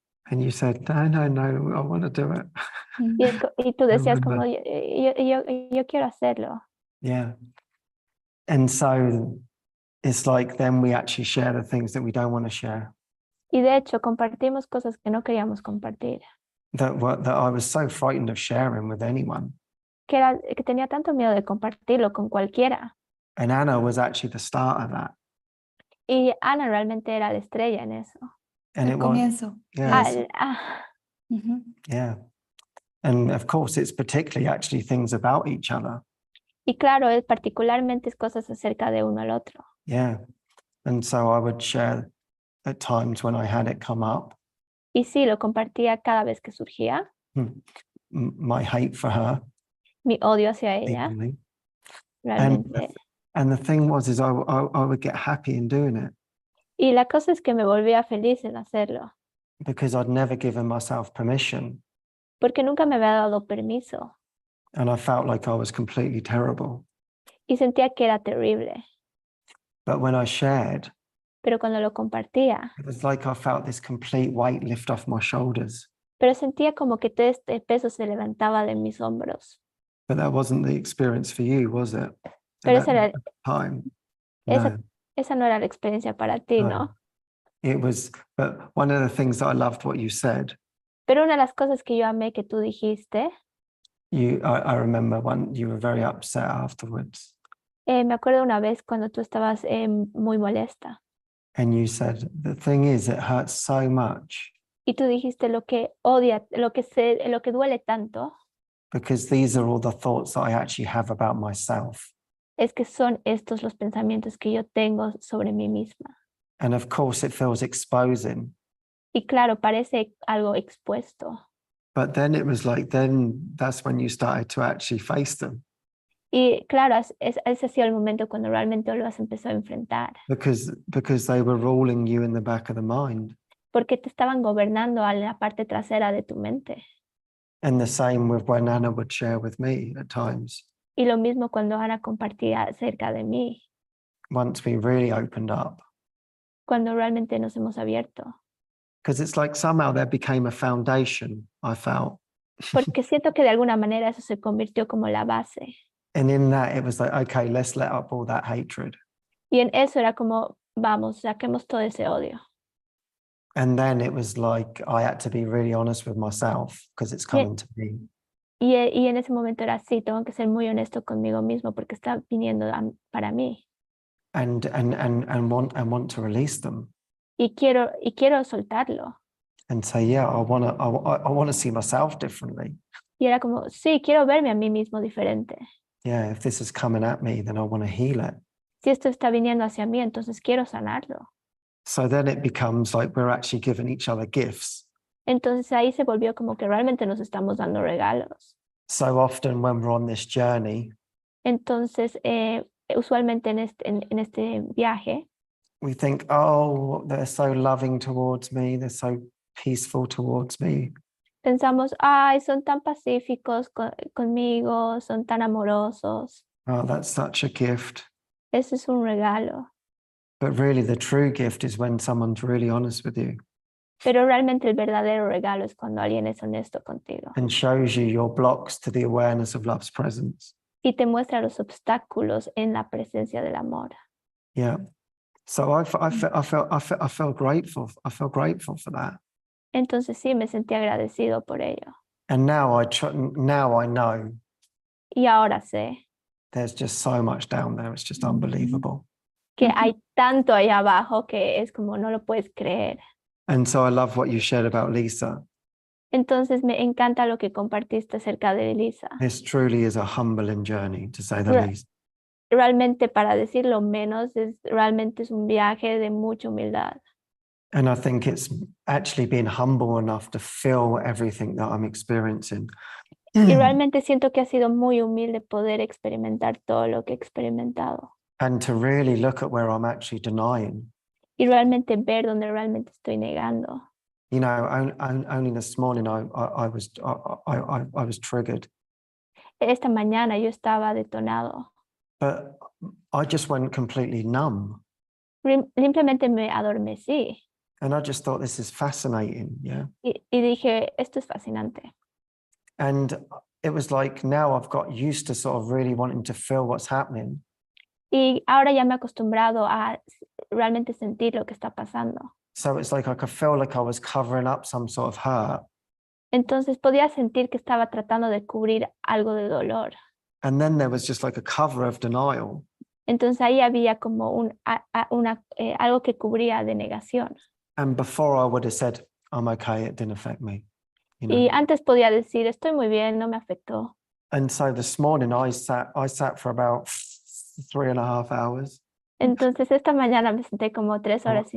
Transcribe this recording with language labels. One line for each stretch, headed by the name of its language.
English: And you said, no, I want to do it.
Spanish: Y tú decías como,
English: remember.
Spanish: yo quiero hacerlo.
English: Yeah. And so it's like then we actually share the things that we don't want to share.
Spanish: Y de hecho compartimos cosas que no queríamos compartir,
English: That I was so frightened of sharing with anyone.
Spanish: que tenía tanto miedo de compartirlo con cualquiera.
English: And Anna was actually the start of that.
Spanish: Y Ana realmente era la estrella en eso.
English: And
Spanish: El
English: it was,
Spanish: comienzo.
English: yes, Ujú. yeah. And of course, it's particularly actually things about each other.
Spanish: Y claro, particularmente es cosas acerca de uno al otro.
English: Yeah. And so I would share at times when I had it come up,
Spanish: Y sí, lo compartía cada vez que surgía,
English: my hate for her.
Spanish: mi odio hacia ella,
English: Equally.
Spanish: realmente.
English: And the thing was, is I would get happy in doing it
Spanish: Y la cosa es que me volvía feliz en hacerlo,
English: because I'd never given myself permission.
Spanish: porque nunca me había dado permiso
English: And I felt like I was completely terrible.
Spanish: y sentía que era terrible.
English: But when I shared,
Spanish: Pero cuando lo compartía,
English: it was like I felt this complete weight lift off my shoulders.
Spanish: pero sentía como que todo este peso se levantaba de mis hombros.
English: But that wasn't the experience for you, was it?
Spanish: Pero
English: At that time, no.
Spanish: esa no era la experiencia para ti,
English: No.
Spanish: ¿no?
English: It was, but one of the things that I loved what you said,
Spanish: Pero una de las cosas que yo amé que tú dijiste,
English: I remember when you were very upset afterwards.
Spanish: me acuerdo una vez cuando tú estabas muy molesta
English: And you said, the thing is, it hurts so much
Spanish: y tú dijiste lo que odia, lo que duele tanto
English: because these are all the thoughts that I actually have about myself.
Spanish: es que son estos los pensamientos que yo tengo sobre mí misma.
English: And of course, it feels exposing.
Spanish: Y claro, parece algo expuesto.
English: But then it was like, then that's when you started to actually face them.
Spanish: Y claro, ese ha sido el momento cuando realmente lo has empezado a enfrentar.
English: Because they were ruling you in the back of the mind.
Spanish: Porque te estaban gobernando a la parte trasera de tu mente.
English: And the same with when Anna would share with me at times.
Spanish: Y lo mismo cuando Ana compartía acerca de mí.
English: Once we really opened up.
Spanish: Cuando realmente nos hemos abierto.
English: Because it's like somehow there became a foundation, I felt.
Spanish: Porque siento que de alguna manera eso se convirtió como la base.
English: And in that, it was like, okay, let's let up all that hatred.
Spanish: Y en eso era como, vamos, saquemos todo ese odio.
English: And then it was like, I had to be really honest with myself because it's coming to me.
Spanish: Y en ese momento era así, tengo que ser muy honesto conmigo mismo porque está viniendo para mí.
English: And want to release them.
Spanish: Y quiero soltarlo.
English: And say, yeah, I want to see myself differently.
Spanish: Y era como, sí, quiero verme a mí mismo diferente.
English: Yeah, if this is coming at me, then I want to heal it.
Spanish: Si esto está viniendo hacia mí, entonces quiero sanarlo.
English: So then it becomes like we're actually giving each other gifts.
Spanish: Entonces ahí se volvió como que realmente nos estamos dando regalos.
English: So often when we're on this journey,
Spanish: Entonces, usualmente en este viaje,
English: we think, oh, they're so loving towards me. They're so peaceful towards me.
Spanish: pensamos, ay, son tan pacíficos conmigo, son tan amorosos.
English: Oh, that's such a gift.
Spanish: Ese es un regalo.
English: But really the true gift is when someone's really honest with you
Spanish: Pero realmente el verdadero regalo es cuando alguien es honesto contigo
English: and shows you your blocks to the awareness of love's presence.
Spanish: y te muestra los obstáculos en la presencia del amor.
English: Yeah. So I felt grateful. I felt grateful for that.
Spanish: Entonces sí, me sentí agradecido por ello.
English: And now I know
Spanish: Y ahora sé
English: there's just so much down there. It's just unbelievable.
Spanish: que hay tanto allá abajo que es como no lo puedes creer.
English: And so I love what you shared about Lisa.
Spanish: Entonces me encanta lo que compartiste acerca de Elisa.
English: This truly is a humbling journey, to say the Right. least.
Spanish: Realmente, para decirlo menos, realmente es un viaje de mucha humildad.
English: And I think it's actually being humble enough to feel everything that I'm experiencing.
Spanish: Y realmente siento que ha sido muy humilde poder experimentar todo lo que he experimentado.
English: And to really look at where I'm actually denying.
Spanish: Y realmente ver donde realmente estoy negando.
English: You know, only this morning I was triggered.
Spanish: Esta mañana yo estaba detonado.
English: But I just went completely numb.
Spanish: Simplemente me adormecí.
English: And I just thought, this is fascinating, yeah.
Spanish: Y dije, esto es fascinante.
English: And it was like, now I've got used to sort of really wanting to feel what's happening.
Spanish: Y ahora ya me he acostumbrado a realmente sentir lo que está pasando.
English: So it's like I could feel like I was covering up some sort of hurt.
Spanish: Entonces podía sentir que estaba tratando de cubrir algo de dolor.
English: And then there was just like a cover of denial.
Spanish: Entonces ahí había como algo que cubría de negación.
English: And before I would have said, I'm okay, it didn't affect me. You know?
Spanish: Y antes podía decir, estoy muy bien, no me afectó.
English: And so this morning I sat for about 3.5 hours.
Spanish: Entonces esta mañana me senté como 3 horas y